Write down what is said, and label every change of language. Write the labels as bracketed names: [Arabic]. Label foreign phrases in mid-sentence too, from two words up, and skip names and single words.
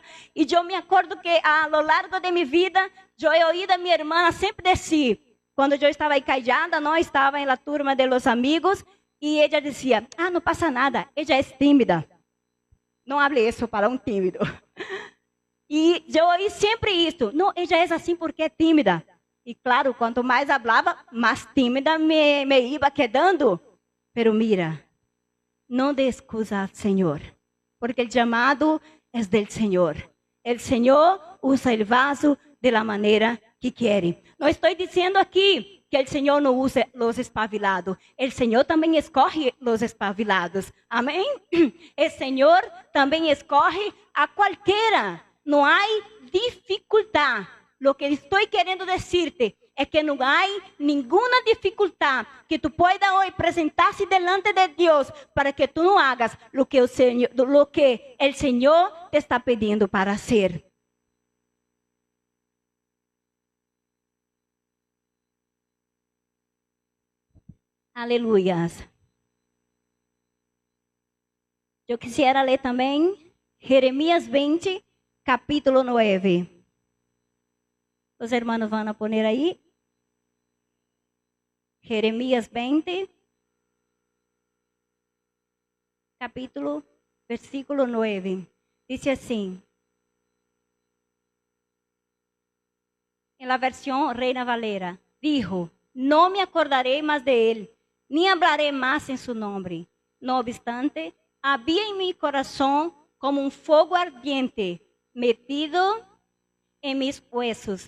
[Portuguese] E eu me acordo que, ao longo de minha vida, eu he ouído a minha irmã sempre dizer, quando eu estava aí callada, não estava na turma de [Spanish] los amigos, [Portuguese] e ela dizia, não passa nada, ela é tímida. Não hable isso para um tímido. E eu ouvi sempre isso, não, ela é assim porque é tímida. E claro, quanto mais falava, mais tímida me ia quedando. [Spanish] Pero mira, [Portuguese] não dê excusa ao Senhor, porque o chamado é do Senhor. O Senhor usa o vaso [Spanish] de la [Portuguese] maneira que quer. Não estou dizendo aqui que o Senhor não usa os espabilados. O Senhor também escolhe os espabilados. Amém? O Senhor também escolhe a qualquer. Não há dificuldade. [Spanish] Lo que [Portuguese] estou querendo dizer-te é que não há nenhuma dificuldade que tu pueda hoje apresentar-se [Spanish] delante de [Portuguese] Deus para que tu não [Spanish] hagas lo que [Portuguese] o Senhor te está pedindo para hacer. Aleluias. Eu quisiera ler também Jeremias 20, capítulo 9. Os hermanos vão a poner aí. Jeremias 20, capítulo, versículo 9. Diz assim. [Spanish] Em la versión Reina Valera, dijo, no me acordaré más de él, ni hablaré más en su nombre. No obstante, había en mi corazón como un fuego ardiente metido en mis huesos.